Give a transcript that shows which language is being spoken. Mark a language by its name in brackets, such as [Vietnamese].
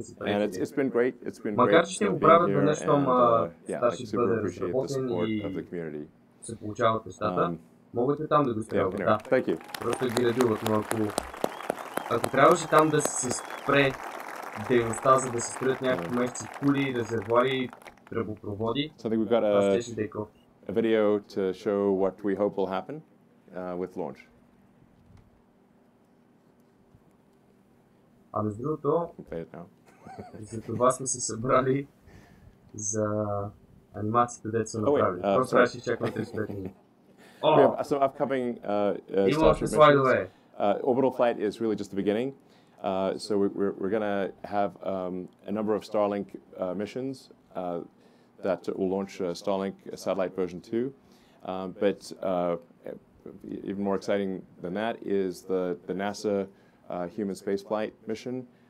[English] And it's been great. It's been great being here, and I super appreciate the support of the community. [Bulgarian] Се получават нещата. Могат ли там да го стрелват? Да. Просто ги редуват, но ако трябваше там да се спре дейността, за да се строят някакви месеци кули, резервуари, тръбопроводи, това щеше да е кофти. [English] A video to show what we hope will happen with launch. [Bulgarian] А между другото, за това сме се събрали за анимацията, дето са направили. Просто трябваше изчакваме 35 минути. [English] we have some upcoming Starship missions. Orbital flight is really just the beginning. So we're going to have a number of Starlink missions that will launch Starlink satellite version 2. But even more exciting than that is the NASA human spaceflight mission.